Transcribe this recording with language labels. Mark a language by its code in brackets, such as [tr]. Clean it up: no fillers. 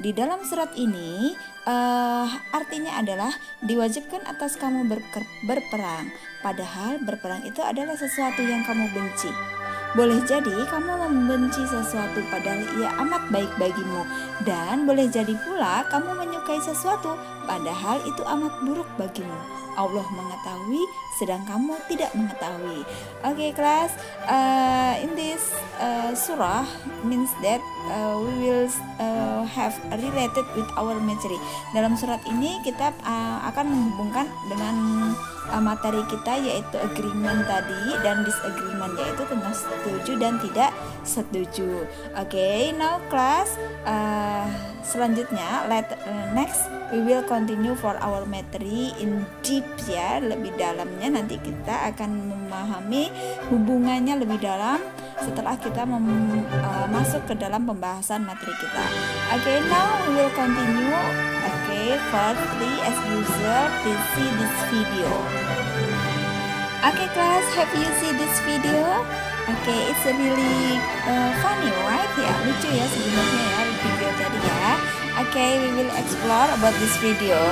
[id] Di dalam surat ini artinya adalah diwajibkan atas kamu berperang, padahal berperang itu adalah sesuatu yang kamu benci. Boleh jadi kamu membenci sesuatu padahal ia amat baik bagimu, dan boleh jadi pula kamu menyukai sesuatu padahal itu amat buruk bagimu. Allah mengetahui sedang kamu tidak mengetahui. [en] Okay, class, in this surah means that we will have related with our materi. [id] Dalam surat ini kita akan menghubungkan dengan materi kita, yaitu agreement tadi dan disagreement, yaitu tentang setuju dan tidak setuju. [en] Okay, now class, [id] selanjutnya [en] next we will continue for our materi in deep, [id] ya, lebih dalamnya. Nanti kita akan memahami hubungannya lebih dalam setelah kita masuk ke dalam pembahasan materi kita. [en] Okay, now we will continue. Okay, firstly, as usual, please see this video. Okay, class, have you seen this video? Okay, it's really funny, right? [id] Ya, lucu ya sebenarnya ya video tadi ya. [en] Okay, we will explore about this video.